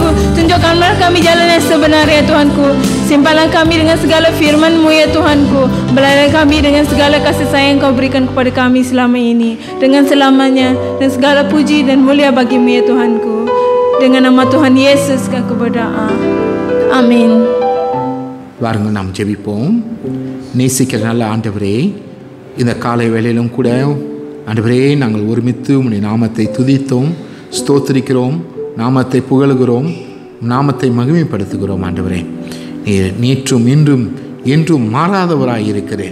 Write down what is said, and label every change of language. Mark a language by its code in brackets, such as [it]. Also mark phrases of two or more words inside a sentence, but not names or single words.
[ms] Tunjukkanlah kami jalan yang sebenar ya Tuhanku. Simpanlah kami dengan segala firman-Mu ya Tuhanku. Belayalah kami dengan segala kasih sayang Kau berikan kepada kami selama ini. Dengan selamanya dan segala puji dan mulia bagi-Mu ya Tuhanku. Dengan nama Tuhan Yesus kami berdoa. Amin. [ta] வாருங்க நாம் ஜெபிப்போம். நேசிக்கிற நல்ல ஆண்டவரே, இந்த காலை வேளையிலும் கூட ஆண்டவரே நாங்கள் ஒருமித்து உம்முடைய நாமத்தை துதித்தோம், ஸ்தோத்திரிக்கிறோம், நாமத்தை புகழுகிறோம், நாமத்தை மகிமைப்படுத்துகிறோம். ஆண்டவரே, நீர் நேற்றும் இன்றும் என்றும் மாறாதவராய் இருக்கிறேன்.